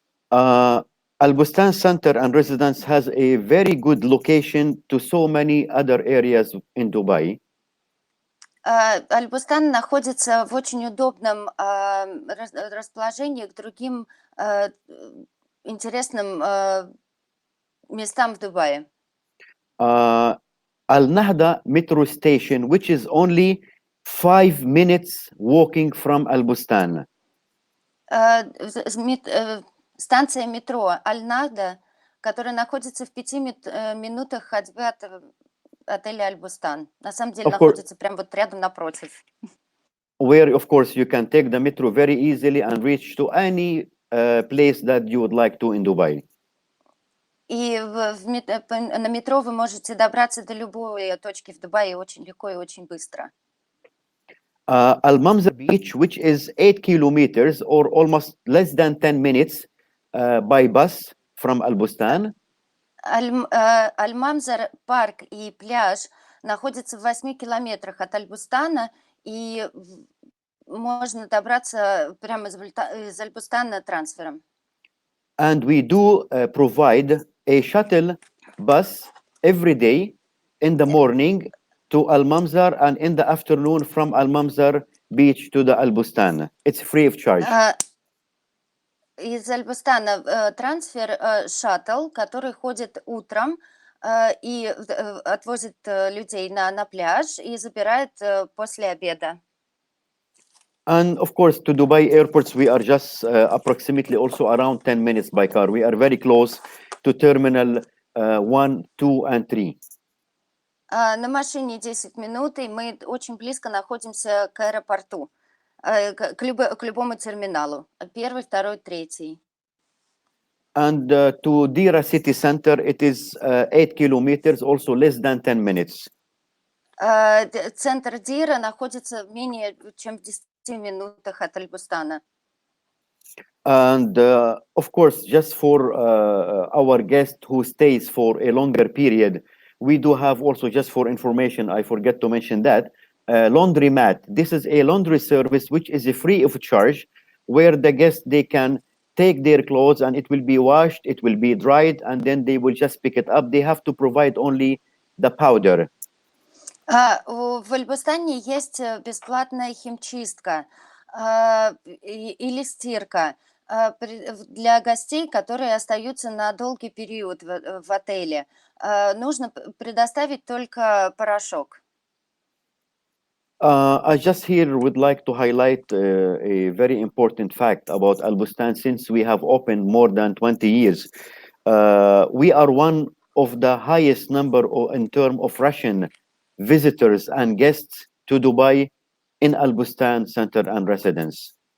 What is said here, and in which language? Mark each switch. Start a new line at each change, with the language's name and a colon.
English: Bustan Centre and Residence has a very good location to so many other areas in Dubai.
Russian: Bustan находится в очень удобном расположении к другим интересным местам в Дубае.
English: Al-Nahda metro station, which is only 5 minutes walking from Bustan.
Russian: Станция метро Аль-Нахда, которая находится в 5 минутах ходьбы от отеля Bustan. На самом деле находится прямо вот рядом напротив.
English: Where, of course, you can take the metro very easily and reach to any place that you would like to in Dubai.
Russian: И на метро вы можете добраться до любой точки в Дубае очень легко и очень быстро.
English: Al-Mamzar Beach, which is 8 kilometers or almost less than 10 minutes by bus from Bustan.
Russian: Аль-Мамзар парк и пляж находятся в 8 километрах от Аль-Бустана, и можно добраться прямо из Аль-Бустана трансфером.
English: And we do provide a shuttle bus every day in the morning to Al-Mamzar and in the afternoon from Al-Mamzar beach to the Al-Bustan. It's free of charge.
Russian: Из Аль-Бустана трансфер шаттл, который ходит утром и отвозит людей на пляж и забирает после обеда.
English: And of course, to Dubai airports, we are just approximately also around 10 minutes by car. We are very close to terminal 1, 2, and 3.
Russian: На машине 10 минут, и мы очень близко находимся к аэропорту, к любому терминалу. Первый, второй, третий.
English: And to Dira city center, it is 8 kilometers, also less than 10 minutes.
Russian: Центр Дира находится менее чем в 10 минутах от Аль-Бустана.
English: And of course, just for our guest who stays for a longer period, we do have also, just for information, I forget to mention that, laundromat. This is a laundry service which is free of charge, where the guests they can take their clothes and it will be washed, it will be dried, and then they will just pick it up. They have to provide only the powder.
Russian: В Альбустане есть бесплатная химчистка или стирка для гостей, которые остаются на долгий период в отеле. Нужно предоставить только порошок.
English: I just here would like to highlight a very important fact about Al Bustan. Since we have opened more than 20 years, we are one of the highest number in terms of Russian visitors and guests to Dubai in Al Bustan Centre and Residence.